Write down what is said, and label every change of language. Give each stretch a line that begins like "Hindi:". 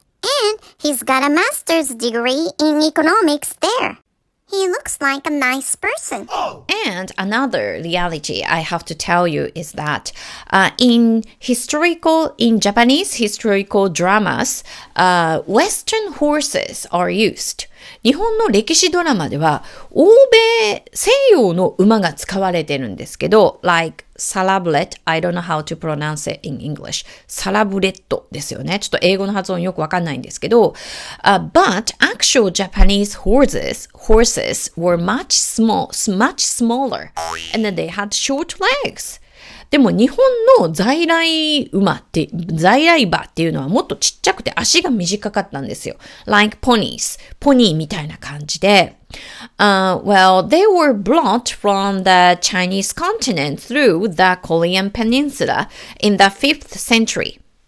English: And he's got a master's degree in economics there. He looks like a nice person. And another reality I have to tell you is that in Japanese historical dramas, Western horses are used.
Japanese: 日本の歴史ドラマでは欧米西洋の馬が使われてるんですけど like サラブレット
English: I don't know how to pronounce it in English
Japanese: サラブレットですよね。ちょっと英語の発音よくわかんないんですけど、
English: but actual Japanese horses were much smaller and then they had short legs.
Japanese: でも日本の在来馬っていうのはもっとちっちゃくて足が短かったんですよ。
English: like ponies.
Japanese: ポニーみたいな感じで。
English: well, they were brought from the Chinese continent through the Korean peninsula in the 5th century.